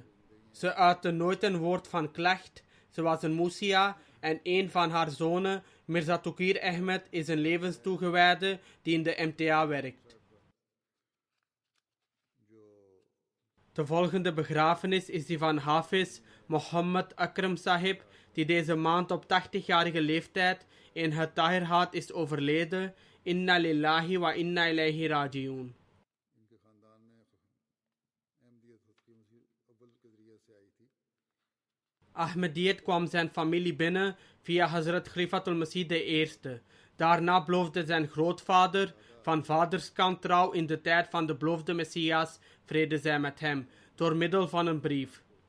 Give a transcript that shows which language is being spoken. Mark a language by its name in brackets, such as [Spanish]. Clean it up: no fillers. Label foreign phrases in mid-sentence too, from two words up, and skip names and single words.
[Dutch] Ze uitte nooit een woord van klacht. Ze was een musia en een van haar zonen, Mirza Taqir Ahmed, is een levenstoegewijde die in de MTA werkt. De volgende begrafenis is die van Hafiz Mohammed Akram Sahib, die deze maand op 80-jarige leeftijd in het Tahirhat is overleden. [Arabic] إنا لله وإنا إليه راجعون. [Dutch] Ahmediyyat kwam zijn familie binnen via Hazrat Khalifatul Masih I. Daarna beloofde zijn grootvader van vaderskant trouw in de tijd van de beloofde Messias, vrede zij met hem, door middel van een brief.